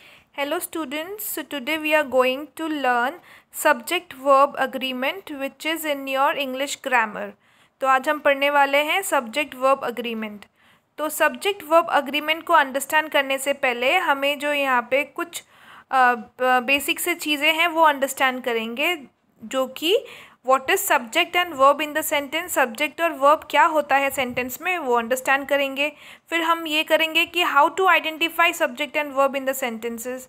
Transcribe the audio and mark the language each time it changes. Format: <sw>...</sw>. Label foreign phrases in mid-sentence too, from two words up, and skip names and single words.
<en>Hello students, so today we are going to learn subject verb agreement which is in your English grammar.</en> <hi>तो आज हम पढ़ने वाले हैं</hi> <en>subject verb agreement.</en> <hi>तो</hi> <en>subject verb agreement</en> <hi>को अंडरस्टैंड करने से पहले हमें जो यहाँ पे कुछ बेसिक से चीज़ें हैं वो अंडरस्टैंड करेंगे, जो कि</hi> <en>what is subject and verb in the sentence,</en> <hi>सब्जेक्ट और वर्ब क्या होता है सेंटेंस में वो अंडरस्टैंड करेंगे. फिर हम ये करेंगे कि</hi> <en>how to identify subject and verb in the sentences.</en>